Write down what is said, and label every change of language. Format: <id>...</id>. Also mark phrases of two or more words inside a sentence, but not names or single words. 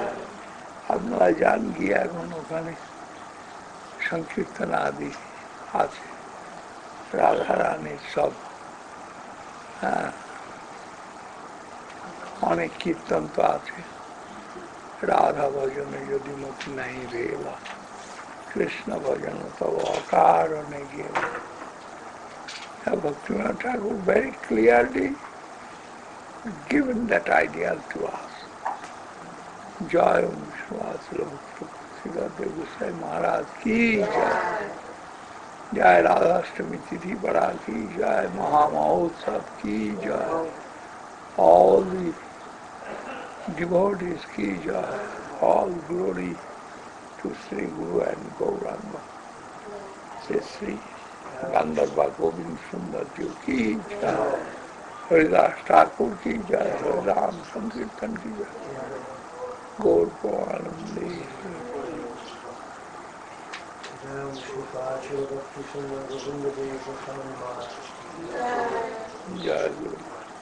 <bn>আপনারা যান গিয়ে এখন ওখানে সংকীর্তন আদি আছে। রাধা রানীর সব হ্যাঁ, অনেক কীর্তন তো আছে। রাধা ভজনে যদি মতি নাই রেবা, কৃষ্ণ ভজন তব অকারণে গেলা।</bn> <en>Bhaktivinoda Thakur very clearly given that ideal to us.</en> <hi>जय विश्वशील श्रीदेव गोस्वामी महाराज की जय. जय राधाष्टमी तिथि बड़ा की जय. महामहोत्सव की जय.</hi> <en>All the devotees</en> <hi>की जय.</hi> <en>All glory to Sri Guru and Gauranga.</en> <hi>से श्री गांधर्व गोविंद सुंदर जी की जय. हरिदास ठाकुर की जय. हरिदाम संकीर्तन की जय. गौर पूर्णमदी. जय गुरु.</hi>